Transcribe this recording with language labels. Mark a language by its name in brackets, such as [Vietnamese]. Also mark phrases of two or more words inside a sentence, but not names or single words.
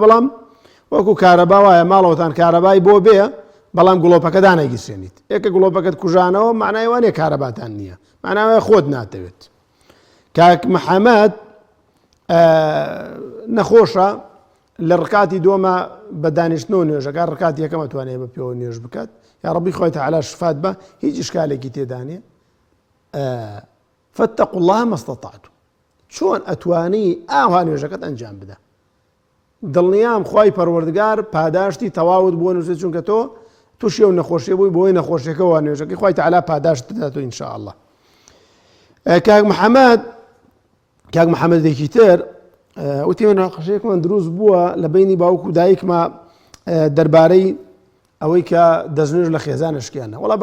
[Central Kurdish] بەڵام وەکو کارەبا وایە ماڵەوەتان کارەبای بۆ بێ بەڵام گوڵۆپەکە دانەگیسێنیت، ئێکە گوڵۆپەکەت کوژانەوە معنای وانێ کارەباتان نییە، معناوە خۆت ناتەوێت. کاک محەممەد نەخۆشە لە ڕکاتی دووەمە بە دانیشتنەوە نوێژەکە ڕکاتی یەکەمە توانێت بە پێوە نوێژ بکات، یا ڕەبی خۆی تەعالا شفات بە، هیچ ئیشکالێکی تێدا نیە. [Arabic] فاتقوا الله ما استطعتم، [Central Kurdish] چۆن ئەتوانی ئاوا نوێژەکەت ئەنجام بدە. دڵنیام خوای پەروەردگار پاداشتی تەواوت بۆ نووسێت، چونکە تۆ تووشی ئەو نەخۆشیە بووی بۆی نەخۆشیەکەەوە نوێژەکەی خوای تەعالا پاداشت دەداتەوە ئینشاءالله. کاک محەممەدێکی تر وتی من ناقەشەیەکمان دروست بووە لە بینی باوک و دایکمە دەربارەی ئەوەی کە دەستنوێژ لە خێزانە شکیانە.